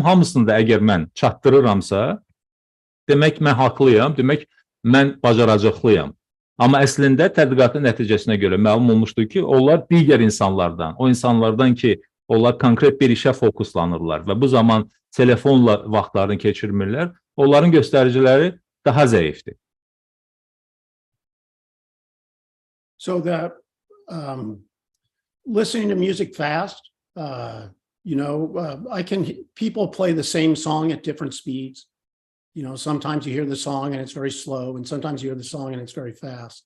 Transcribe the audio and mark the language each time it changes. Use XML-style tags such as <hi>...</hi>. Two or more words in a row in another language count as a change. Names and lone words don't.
<az>Hamısını da əgər mən çatdırıramsa, demək mən haqlıyam, demək mən bacaracaqlıyam. Amma əslində tədqiqatın nəticəsinə görə məlum olmuşdur ki, onlar digər insanlardan, o insanlardan ki, onlar konkret bir işə fokuslanırlar və bu zaman telefonla vaxtlarını keçirmirlər, onların göstəriciləri daha zəifdir.</az> <en>So that listening to music fast, people play the same song at different speeds. Sometimes you hear the song and it's very slow, and sometimes you hear the song and it's very fast.</en>